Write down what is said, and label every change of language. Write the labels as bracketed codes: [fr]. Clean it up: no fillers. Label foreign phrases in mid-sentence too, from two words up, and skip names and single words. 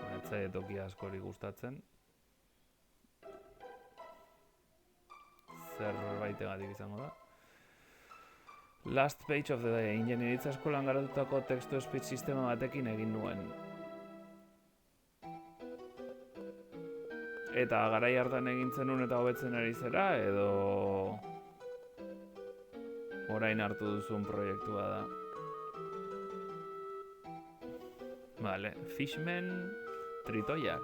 [eu] zaie toki askori gustatzen. Zerbaitegatik izango da. [en] Last page of the day. [eu] Ingenieritza eskolan garatutako [en] text-to-speech [eu] sistema batekin egin nuen. Eta garai hartan egin zenun eta hobetzen ari zera, edo orain hartu duzun proiektua da. Vale, Fishman, tritoiak.